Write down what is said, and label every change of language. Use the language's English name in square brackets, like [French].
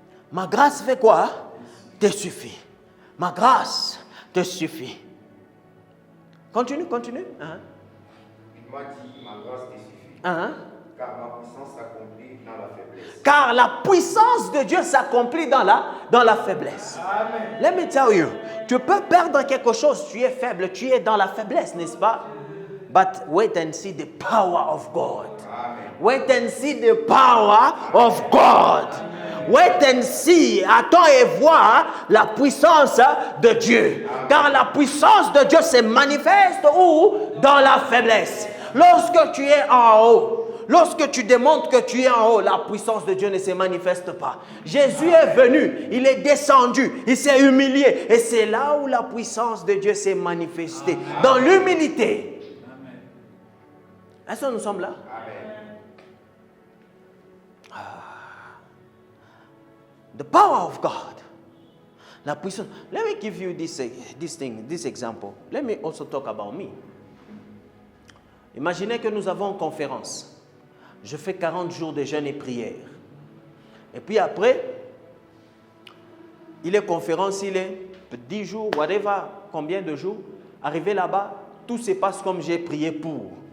[French] Ma grâce fait quoi? Te suffit. Ma grâce te suffit. Continue. Hein? Il m'a dit, ma grâce te suffit. Hein? Car ma puissance s'accomplit dans la faiblesse. Car la puissance de Dieu s'accomplit dans la faiblesse. Amen. [English] Let me tell you, [French] tu peux perdre quelque chose, tu es faible, tu es dans la faiblesse, n'est-ce pas? [English] But wait and see the power of God. Amen. Wait and see the power of God. Wait and see, [French] attends et vois la puissance de Dieu. Car la puissance de Dieu se manifeste où? Dans la faiblesse. Lorsque tu es en haut, Lorsque tu démontres que tu es en haut, la puissance de Dieu ne se manifeste pas. Jésus est venu, il est descendu, il s'est humilié. Et c'est là où la puissance de Dieu s'est manifestée. Dans l'humilité. Est-ce que nous sommes là? [English] The power of God. [French] La puissance. [English] Let me give you this example. Let me also talk about me. [French] Imaginez que nous avons une conférence. Je fais 40 jours de jeûne et prière. Et puis après, il est conférence, il est 10 jours, whatever, combien de jours. Arrivé là-bas, tout se passe comme j'ai prié pour.